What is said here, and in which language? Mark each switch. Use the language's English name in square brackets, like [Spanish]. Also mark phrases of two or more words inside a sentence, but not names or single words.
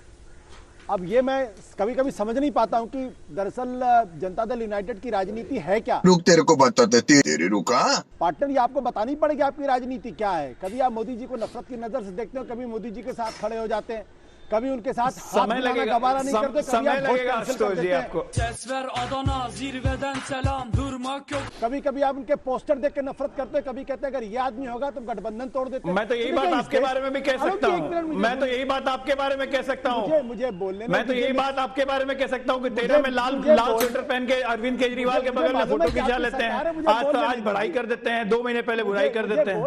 [Hindi] अब ये मैं कभी कभी समझ नहीं पाता हूँ कि दरअसल जनता दल यूनाइटेड की राजनीति है क्या। रुक, तेरे को बताते तेरे रुका। पार्टनर, ये आपको बतानी पड़ेगी आपकी राजनीति क्या है। कभी आप मोदी जी को नफरत की नजर से देखते हो, कभी मोदी जी के साथ खड़े हो जाते हैं, कभी उनके साथ समय लगेगा, गवारा नहीं करते, समय लगेगा आशुतोष जी आपको। [Turkish] Sesver Adana zirveden selam durmak yok. [Hindi] कभी कभी आप उनके पोस्टर देख के नफरत करते हैं, कभी कहते हैं अगर ये आदमी होगा तो गठबंधन तोड़ देते हैं। मैं तो यही बात आपके बारे में भी कह सकता हूँ। मैं तो यही बात आपके बारे में कह सकता हूँ। मुझे बोलने, मैं तो यही बात आपके बारे में कह सकता हूँ कि 13 में लाल स्वेटर पहन के अरविंद केजरीवाल के बगल में फोटो खिंचा लेते हैं, आज बढ़ाई कर देते हैं, 2 महीने पहले बुराई कर देते हैं।